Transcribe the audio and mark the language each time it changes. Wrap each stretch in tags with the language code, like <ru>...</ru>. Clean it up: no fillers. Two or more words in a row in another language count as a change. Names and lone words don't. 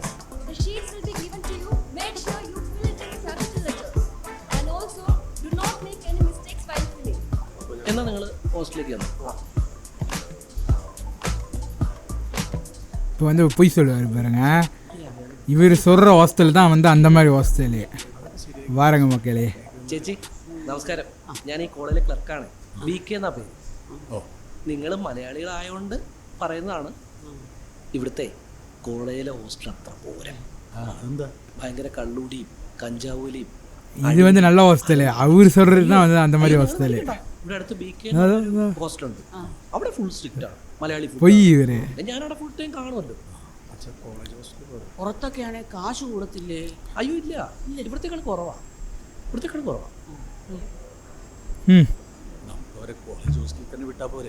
<en>The sheets will be given to you. Make sure you fill it in capital letters. And also, do not make any mistakes while filling.</en> <ml>എന്നാ നിങ്ങൾ ഹോസ്റ്റലിലേക്ക് വന്നു.</ml> <ta>இப்போ பொய் சொல்லுவார் பாருங்க. இவர் சொல்கிற ஹாஸ்டல் தான் அந்த மாதிரி ஹாஸ்டலு. வாரங்க மக்களே.</ta> <ml>ചേച്ചി നമസ്കാരം. ഞാൻ ഈ കോളേജിലെ ക്ലർക്കാണ്. BK എന്നാ പേര്. നിങ്ങൾ മലയാളികളായതുകൊണ്ട് പറയുന്നതാണ്. ഇവിടുത്തെ കോളേജിലെ ഹോസ്റ്റൽ അത്ര പോരാ. ഭയങ്കര കള്ളൂടിയും കഞ്ചാവൂലിയും. ഇത് നല്ല ഹോസ്റ്റല്. അവർ</ml> <ta>சொல்கிறது தான் அந்த மாதிரி</ta> <ml>ഹോസ്റ്റല്. ഇവിടെ അടുത്ത് BK ഹോസ്റ്റലുണ്ട്. അവിടെ</ml> <en>full strict</en> <ml>ആണ്. മലയാളി പോയി ഇവര്. ഞാനവിടെ</ml> <en>full time</en> <ml>കാണുമല്ലോ. പുറത്തൊക്കെയാണെങ്കിൽ കാശ് കൊടുത്തില്ലേ? അയ്യോ ഇല്ല, ഇവിടത്തേക്കാൾ കുറവാ. കോളേജ് ഹോസ്റ്റലിൽ തന്നെ വിട്ടാ പോരെ.</ml>